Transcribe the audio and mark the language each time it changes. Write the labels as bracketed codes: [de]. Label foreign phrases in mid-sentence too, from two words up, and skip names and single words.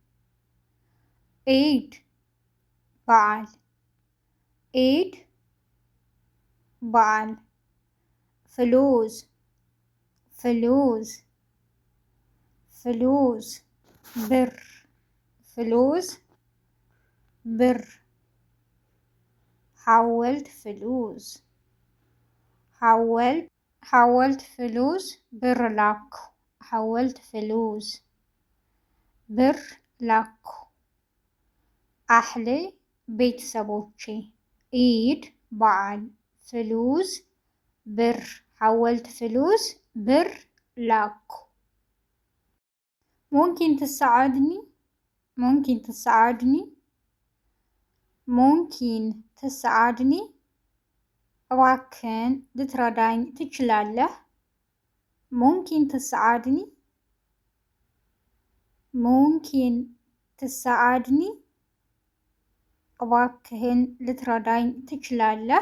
[am] ኢድ በዓል፣ ኢድ በዓል። ፍሉዝ፣ ፍሉዝ፣ ፍሉዝ ብር፣ ፍሉዝ ብር። [ar] حولت فلوس، حولت، حولت فلوس [am] ብር ላኩ። [ar] حولت فلوس [am] ብር ላኩ። አህሌ ቤተሰቦቼ፣ ኢድ በዓል፣ ፍሉስ ብር። [ar] حولت فلوس [am] ብር ላኩ። [ar] ممكن تساعدني، ممكن تساعدني، ممكن تساعدني [am] እባክህን ልትረዳኝ ትችላለህ? [ar] ممكن تساعدني፣ ممكن تساعدني [am] እባክህን ልትረዳኝ ትችላለህ?